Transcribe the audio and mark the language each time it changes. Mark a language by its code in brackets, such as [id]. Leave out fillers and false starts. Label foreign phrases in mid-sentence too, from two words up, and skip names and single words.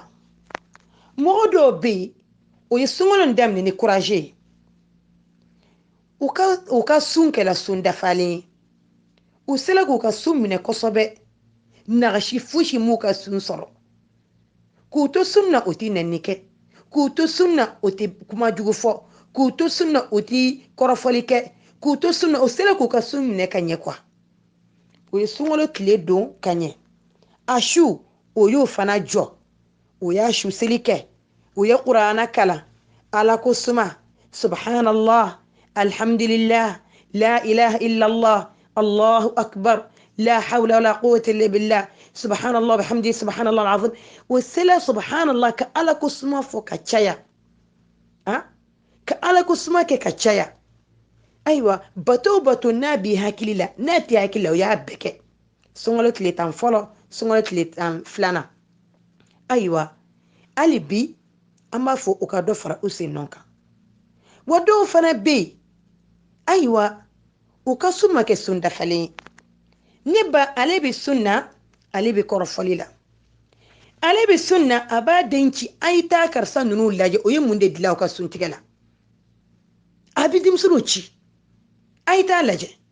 [bm] Mɔgɔ dɔw bɛ yen o ye sunkalo daminɛ ni courage ye, u ka sun kɛla sun dafalen ye, u sela k'u ka sun minɛ kosɛbɛ, nagasi fosi m'u ka sun sɔrɔ, k'u to sun na o tɛ nɛni kɛ, k'u to sun na o tɛ kuma jugu fɔ, k'u to sun na o tɛ kɔrɔfɔli kɛ, k'u to sun na o sela k'u ka sun minɛ ka ɲɛ kuwa. O ye sunkalo tile don ka ɲɛ. A su o y'o fana jɔ, o y'a su seli kɛ, o ye kurana kalan, ala ko suma, [ar] سبحان الله، الحمد لله، لا إله إلا الله، الله أكبر، لا حول ولا قوة إلا بالله، سبحان الله وبحمده، سبحان الله العظيم. [bm] O sela subhanallah ka ala ko suma fɔ ka caya. Ka ala ko suma kɛ ka caya. ayiwa bato n'a b'i hakili la n'a t'i hakili la o y'a bɛɛ kɛ sunkalo tile 10 fɔlɔ sunkalo tile 10 filanan ayiwa hali bi an b'a fɔ u ka dɔ fara u sen nɔ kan wa dɔw fana bɛ yen ayiwa u ka sun ma kɛ sun dafalen ye ne ba ale bɛ sun na ale bɛ kɔrɔfɔli la ale bɛ sun na a b'a den ci a ye taa karisa ninnu lajɛ o ye mun de dilan u ka suntigɛ la a bɛ denmisɛnninw ci a ye taa lajɛ